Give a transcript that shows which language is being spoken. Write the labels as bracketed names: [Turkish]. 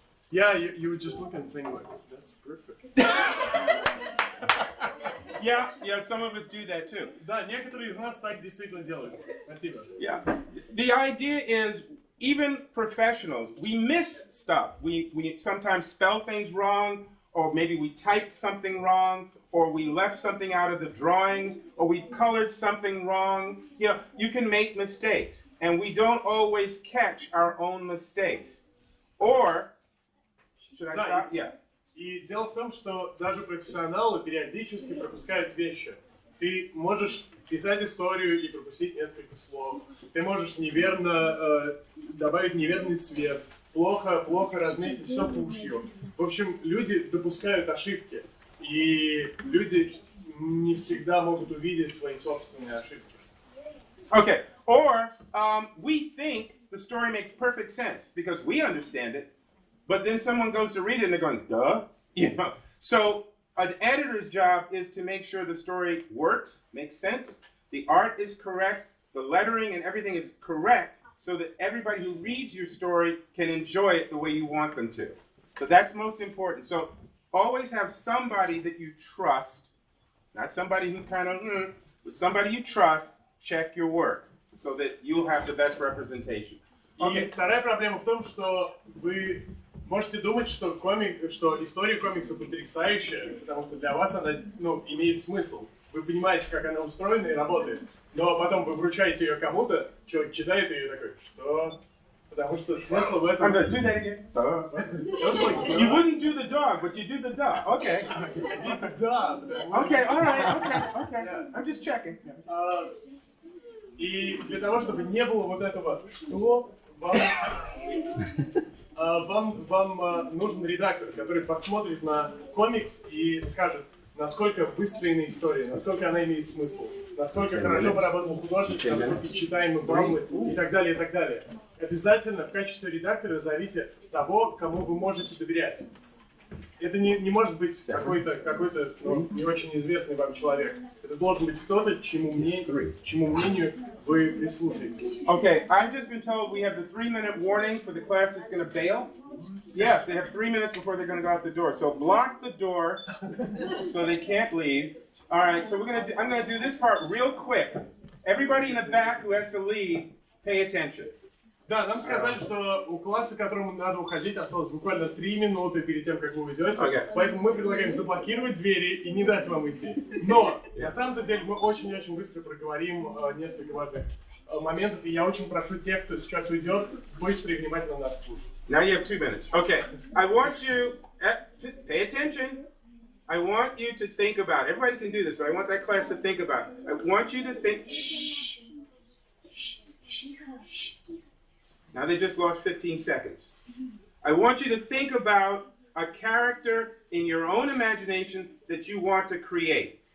[English] Yeah, you would just look and think like, that's perfect. Yeah, some of us do that too. [Russian] Да, некоторые из нас так действительно делают. Спасибо. [English] Yeah. The idea is, even professionals, we miss stuff. We sometimes spell things wrong, or maybe we typed something wrong, or we left something out of the drawings, or we colored something wrong. You know, you can make mistakes, and we don't always catch our own mistakes. Or, should I stop? Yeah. [Russian] И дело в том, что даже профессионалы периодически пропускают вещи. Ты можешь писать историю и пропустить несколько слов. Ты можешь неверно добавить неверный цвет, плохо разметить все тушью. В общем, люди допускают ошибки, и люди не всегда могут увидеть свои собственные ошибки. [English] Okay. Or we think the story makes perfect sense because we understand it, but then someone goes to read it and they're going, duh. You know. So an editor's job is to make sure the story works, makes sense, the art is correct, the lettering and everything is correct, so that everybody who reads your story can enjoy it the way you want them to. So that's most important. So always have somebody that you trust, not somebody who kind of, but somebody you trust, check your work so that you'll have the best representation. [Russian] Okay. И вторая проблема в том, что вы можете думать, что история комикса потрясающая, потому что для вас она имеет смысл. Вы понимаете, как она устроена и работает. Но потом вы вручаете ее кому-то, человек читает ее и такой, что? Потому что смысл в этом... [English] Do that again. You wouldn't do the dog, but you do the dog. Okay. Okay, all right, okay. I'm just checking. [Russian] И для того, чтобы не было вот этого, что вам нужен редактор, который посмотрит на комикс и скажет, насколько выстроена история, насколько она имеет смысл, насколько хорошо поработал художник, насколько читаемы баллы и так далее, и так далее. Обязательно в качестве редактора зовите того, кому вы можете доверять. Это не может быть какой-то не очень известный вам человек. Это должен быть кто-то, чему мнению вы прислушаетесь. [English] Okay, I've just been told we have the 3-minute warning for the class that's going to bail. Yes, they have 3 minutes before they're going to go out the door. So block the door so they can't leave. All right, so I'm going to do this part real quick. Everybody in the back who has to leave, pay attention. [Russian] Да, нам сказали, что у класса, которому надо уходить, осталось буквально 3 минуты перед тем, как вы уйдете. Поэтому мы предлагаем заблокировать двери и не дать вам идти. Но, на самом-то деле, мы очень-очень быстро проговорим несколько важных моментов, и я очень прошу тех, кто сейчас уйдет, быстро и внимательно нас слушать. [English] Now you have 2 minutes. Okay. I want you to pay attention. I want you to think about it. Everybody can do this, but I want that class to think about it. I want you to think. Shh. Shh. Shh. Shh. Now they just lost 15 seconds. I want you to think about a character in your own imagination that you want to create.